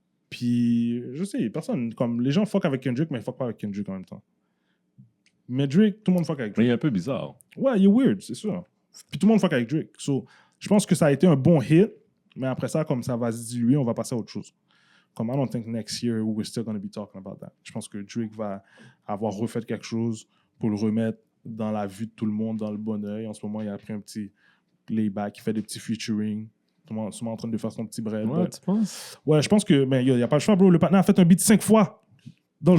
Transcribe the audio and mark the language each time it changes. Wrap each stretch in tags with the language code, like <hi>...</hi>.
<fr>Puis, je sais, personne, comme, les gens fuck avec Kendrick, mais ils fuck pas avec Kendrick en même temps. Mais Drake, tout le monde fuck avec Mais Drake. il est un peu bizarre. Ouais, il est weird, c'est sûr. Puis tout le monde fuck avec Drake. So, je pense que ça a été un bon hit, mais après ça, comme ça va se diluer, on va passer à autre chose.</fr> <en>Comme, I don't think next year we're still going to be talking about that.</en> <fr>Je pense que Drake va avoir refait quelque chose pour le remettre dans la vue de tout le monde, dans le bon oeil. En ce moment, il a pris un petit layback, il fait des petits featuring. Tout le monde est en train de faire son petit bread. Ouais,</fr> <en>but-</en> <fr>tu penses? Ouais, je pense que, mais il n'y a pas le choix, bro. Le partner a fait un beat 5 fois dans le</fr>